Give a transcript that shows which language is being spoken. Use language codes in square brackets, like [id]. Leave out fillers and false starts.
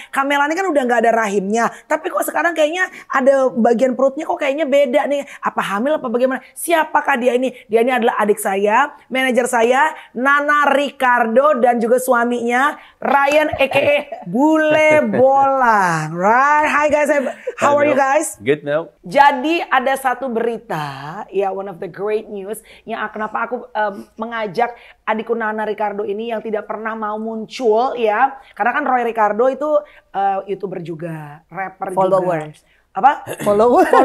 [id] Kak Melani kan udah nggak ada rahimnya. Tapi kok sekarang kayaknya ada bagian perutnya kok kayaknya beda nih. Apa hamil apa bagaimana? Siapakah dia ini? Dia ini adalah adik saya, manajer saya, Nana Ricardo dan juga suaminya Ryan aka Bule Bola. [en] Right, hi guys, how are you guys? Good now. [id] Jadi ada satu berita, ya [en] one of the great news [id] yang kenapa aku mengajak adikku Nana Ricardo ini yang tidak pernah mau muncul ya, karena kan Roy Ricardo itu YouTuber juga, rapper [en] Followers. [id] juga. Apa? [en] Follow